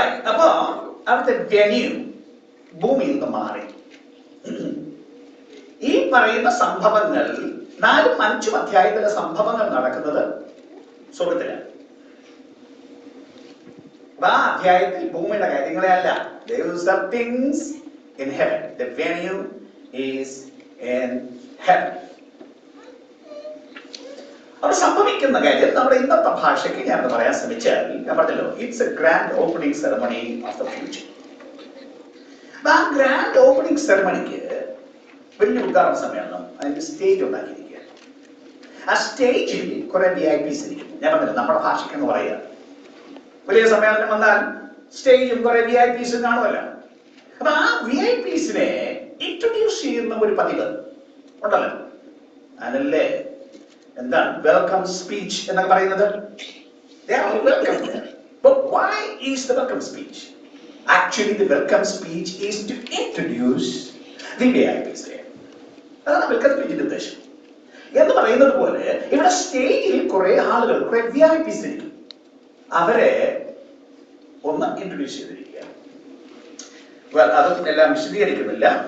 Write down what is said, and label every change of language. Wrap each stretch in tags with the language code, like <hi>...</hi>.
<ml>അപ്പോ അവിടുത്തെ വെന്യൂ ഭൂമിയിൽ നിന്ന് മാറി. ഈ പറയുന്ന സംഭവങ്ങൾ 4-ഉം 5-ഉം അധ്യായത്തിലെ സംഭവങ്ങൾ നടക്കുന്നത് സ്വർഗ്ഗത്തിലാണ്. ആ അധ്യായത്തിൽ ഭൂമിയുടെ കാര്യങ്ങളെ അല്ല.</ml> <en>There is some things in heaven. The venue is in heaven.</en> <ml>അവിടെ സംഭവിക്കുന്ന കാര്യം നമ്മുടെ ഇന്നത്തെ ഭാഷയ്ക്ക് ഞാൻ പറയാൻ ശ്രമിച്ചാൽ, ഞാൻ പറഞ്ഞല്ലോ,</ml> <en>It's a grand opening ceremony of the future.</en> <ml>ആ ഗ്രാൻഡ് ഓപ്പണിംഗ് സെറമണിക്ക് വലിയ ഉദ്ഘാടന സമ്മേളനം, അതിന്റെ സ്റ്റേജ് ഉണ്ടാക്കിയിരിക്കുക. ആ സ്റ്റേജിൽ കുറെ VIPs ഇരിക്കും. ഞാൻ പറഞ്ഞില്ല, നമ്മുടെ ഭാഷയ്ക്ക് എന്ന് പറയുക, വലിയ സമ്മേളനം വന്നാൽ സ്റ്റേജും കുറെ VIPs കാണുമല്ലോ. അപ്പൊ ആ VIPsനെ ഇൻട്രൊഡ്യൂസ് ചെയ്യുന്ന ഒരു പതിവ് ഉണ്ടല്ലോ. അതല്ലേ എന്താണ് വെൽക്കം സ്പീച്ച് എന്നൊക്കെ പറയുന്നത്?</ml> <en>They are all welcome there. But why is the welcome speech? Actually, the welcome speech is to introduce the VIPs there.</en> <ml>അതാണ് വെൽക്കം സ്പീച്ചിന്റെ ഉദ്ദേശം. എന്ന് പറയുന്നത് പോലെ ഇവിടെ സ്റ്റേജിൽ കുറെ ആളുകൾ, കുറെ VIPs ഇരിക്കും. അവരെ ഒന്ന് ഇൻട്രൊഡ്യൂസ് ചെയ്തിരിക്കുക. അതും എല്ലാം വിശദീകരിക്കുന്നില്ല.</ml>